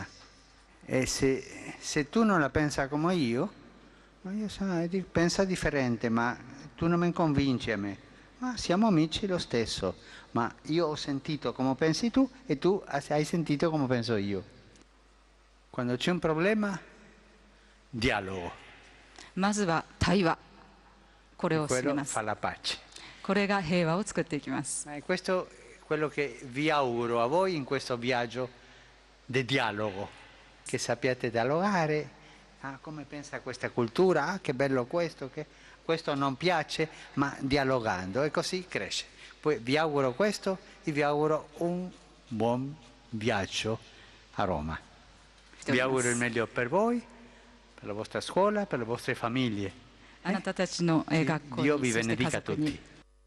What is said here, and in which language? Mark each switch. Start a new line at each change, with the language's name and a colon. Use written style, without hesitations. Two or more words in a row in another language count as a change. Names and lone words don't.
Italian: E se tu non la pensa come io pensa differente, ma tu non mi convinci a me. Ma siamo amici lo stesso, ma io ho sentito come pensi tu e tu hai sentito come penso io. Quando c'è un problema, dialogo.
Japanese: まずは対話、これ
Italian: E
Japanese: を進め
Italian: quello
Japanese: ます。
Italian: fa la pace.
Japanese: これが平和を作っていきます。
Italian: E questo è quello che vi auguro a voi in questo viaggio di dialogo, che sappiate dialogare. Ah, come pensa questa cultura? Ah, che bello questo, che questo non piace, ma dialogando e così cresce. Poi vi auguro questo e vi auguro un buon viaggio a Roma. Vi auguro il meglio per voi, per la vostra scuola, per le vostre famiglie.
Japanese: あなたたちの学校
Italian: Dio
Japanese: に、
Italian: vi
Japanese: そして家
Italian: benedica
Japanese: 族に
Italian: tutti.